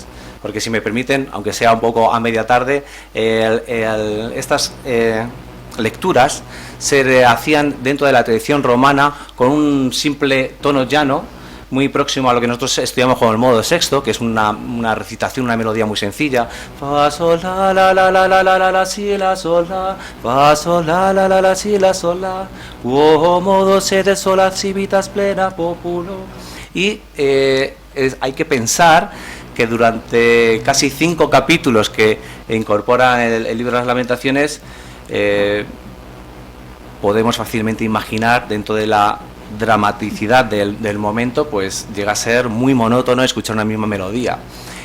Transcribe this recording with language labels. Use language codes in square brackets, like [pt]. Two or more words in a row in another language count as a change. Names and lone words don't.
[es] Porque si me permiten, aunque sea un poco a media tarde, estas lecturas se hacían dentro de la tradición romana con un simple tono llano, muy próximo a lo que nosotros estudiamos como el modo sexto, que es una recitación, una melodía muy sencilla. Fa, sol, la, la, la, la, la, la, la, si, la, sol, la. Fa, sol, la, la, la, la, si, la, sol, la. [la] Modo se de sol, civitas plena populo. [es] Y hay que pensar que durante casi 5 capítulos que incorpora el libro de las Lamentaciones, podemos fácilmente imaginar, dentro de la dramaticidad del momento, pues llega a ser muy monótono escuchar una misma melodía.